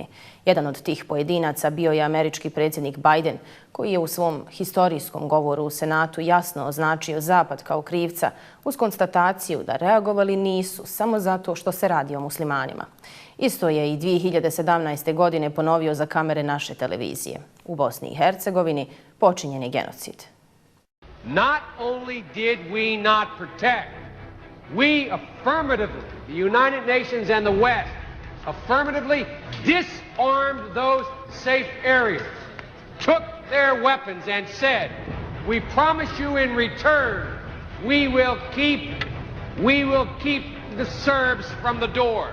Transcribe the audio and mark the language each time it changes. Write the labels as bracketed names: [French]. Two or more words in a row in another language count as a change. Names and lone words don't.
[Bosnian] Jedan od tih pojedinaca bio je američki predsjednik Biden, koji je u svom historijskom govoru u Senatu jasno označio Zapad kao krivca uz konstataciju da reagovali nisu samo zato što se radi o muslimanima. Isto je i 2017. godine ponovio za kamere naše televizije. U Bosni i Hercegovini počinjen je genocid. [English] Not only did we not protect, we affirmatively, the United Nations and the West, affirmatively disarmed those safe areas, took their weapons and said, we promise you in return, we will keep the Serbs from the door.